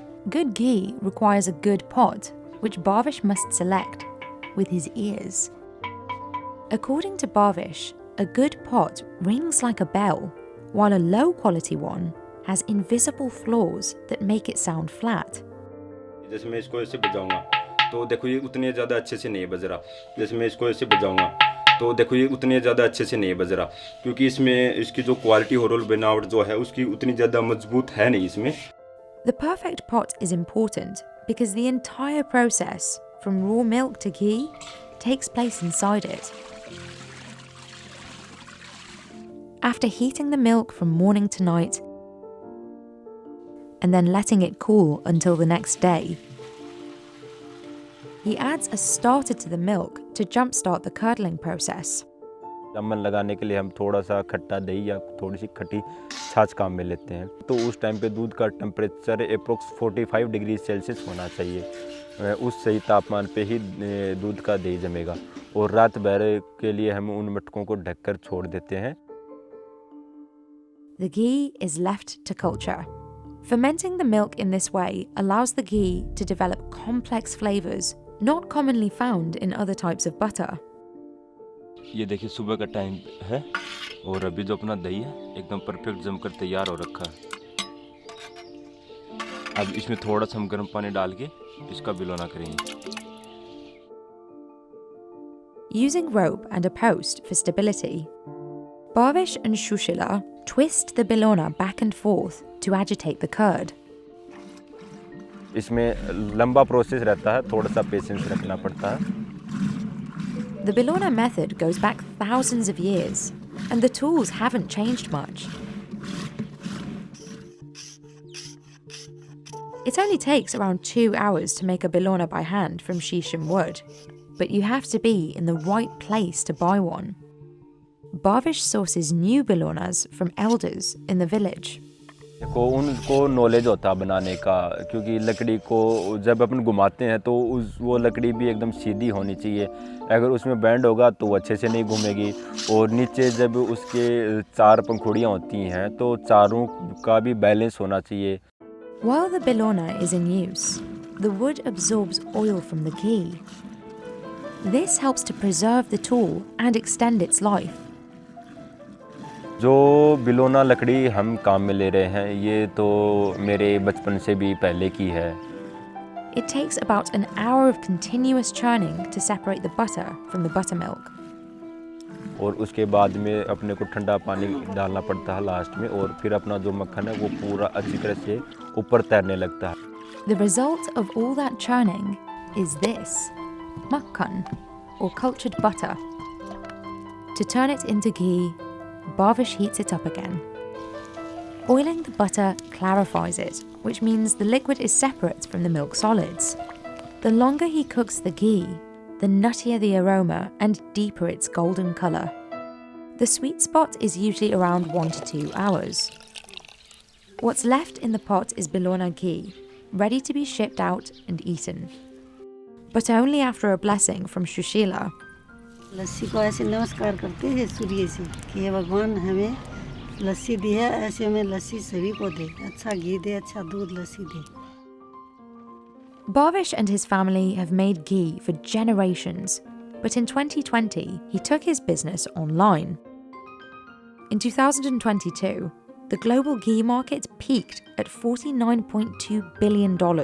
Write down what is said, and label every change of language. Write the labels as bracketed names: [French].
[English] Good ghee requires a good pot, which Bhavish must select with his ears. According to Bhavish, a good pot rings like a bell, while a low-quality one has invisible flaws that make it sound flat. [Hindi] जैसे मैं इसको ऐसे बजाऊंगा तो देखो ये उतने ज़्यादा अच्छे से नहीं बज रहा। जैसे मैं इसको ऐसे बजाऊंगा तो देखो ये उतने ज़्यादा अच्छे से नहीं बज रहा, क्योंकि इसमें इसकी जो क्वालिटी और बनावट जो है उसकी उतनी ज़्यादा मजबूत है नहीं इसमें। [English] The perfect pot is important because the entire process, from raw milk to ghee, takes place inside it. After heating the milk from morning to night, and then letting it cool until the next day, he adds a starter to the milk to jumpstart the curdling process. [Hindi] अमन लगाने के लिए हम थोड़ा सा खट्टा दही या थोड़ी सी खट्टी छाछ काम में लेते हैं। तो उस टाइम पे दूध का टेम्परेचर अप्रोक्स 45 डिग्री सेल्सियस होना चाहिए। उस सही तापमान पे ही दूध का दही जमेगा और रात भर के लिए हम उन मटकों को ढककर छोड़ देते हैं। [English] The ghee is left to culture. Fermenting the milk in this way allows the ghee to develop complex flavors not commonly found in other types of butter. [Hindi] ये देखिए सुबह का टाइम है और अभी जो अपना दही है एकदम परफेक्ट जमकर तैयार हो रखा है। अब इसमें थोड़ा सा हम गर्म पानी डाल के इसका बिलोना करेंगे। [English] Using rope and a post for stability, Bhavish and Shushila twist the bilona back and forth to agitate the curd. [Hindi] इसमें लंबा प्रोसेस रहता है, थोड़ा सा पेशेंस रखना पड़ता है। [English] The Bilona method goes back thousands of years, and the tools haven't changed much. It only takes around 2 hours to make a Bilona by hand from shisham wood, but you have to be in the right place to buy one. Bhavish sources new Bilonas from elders in the village. [Hindi] को उनको knowledge होता है बनाने का, क्योंकि लकड़ी को जब अपन घुमाते हैं तो वो लकड़ी भी एकदम सीधी होनी चाहिए। अगर उसमें बैंड होगा तो वो अच्छे से नहीं घूमेगी और नीचे जब उसके 4 पंखुड़ियाँ होती हैं तो चारों का भी बैलेंस होना चाहिए। [English] While the Bilona is in use, the wood absorbs oil from the ghee. This helps to preserve the tool and extend its life. [Hindi] जो बिलोना लकड़ी हम काम में ले रहे हैं ये तो मेरे बचपन से भी पहले की है। [English] It takes about an hour of continuous churning to separate the butter from the buttermilk. [Hindi] और उसके बाद में अपने को ठंडा पानी डालना पड़ता है लास्ट में और फिर अपना जो मक्खन है वो पूरा अच्छी तरह से ऊपर तैरने लगता है। [English] The result of all that churning is this, makhan, or cultured butter. To turn it into ghee, Bhavish heats it up again. Oiling the butter clarifies it, which means the liquid is separate from the milk solids. The longer he cooks the ghee, the nuttier the aroma and deeper its golden colour. The sweet spot is usually around 1 to 2 hours. What's left in the pot is Bilona ghee, ready to be shipped out and eaten. But only after a blessing from Shushila. [Hindi] लस्सी को ऐसे नमस्कार करते हैं सूर्य से कि हे भगवान हमें लस्सी दी है, ऐसे हमें लस्सी सभी को दे, अच्छा घी दे, अच्छा दूध लस्सी दे। [English] Bhavish and his family have made ghee for generations, but in 2020 he took his business online. In 2022, the global ghee market peaked at $49.2 billion.